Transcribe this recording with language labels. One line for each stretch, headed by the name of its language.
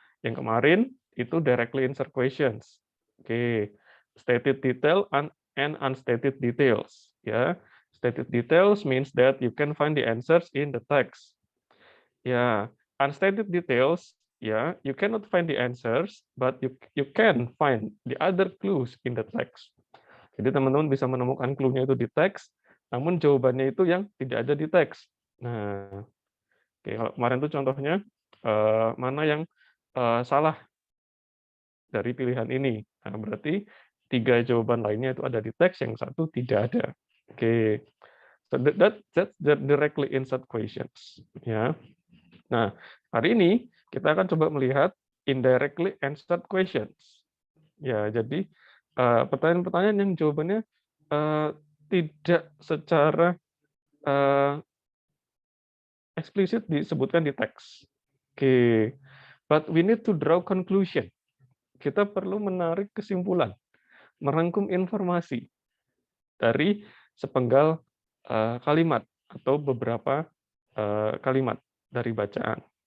Indonesian: Yang kemarin itu
English: directly answer questions, stated detail and unstated details. Ya, stated details means that you can find the answers in the text. Ya, unstated details, ya, you cannot find the answers, but you can find the other clues in the text.
Indonesian: Jadi teman-teman bisa menemukan clue-nya itu di teks, namun jawabannya itu yang tidak ada di teks. Nah, oke, kalau kemarin itu contohnya mana yang salah dari pilihan ini. Nah, berarti 3 jawaban lainnya itu ada di teks, yang satu tidak ada.
English: Oke, so that's the directly insert questions.
Indonesian: Ya. Nah, hari ini kita akan coba melihat indirectly answered questions. Ya, jadi pertanyaan-pertanyaan yang jawabannya tidak secara eksplisit disebutkan di teks.
English: Oke, but we need to draw conclusion.
Indonesian: Kita perlu menarik kesimpulan, merangkum informasi dari sepenggal kalimat atau beberapa kalimat dari bacaan.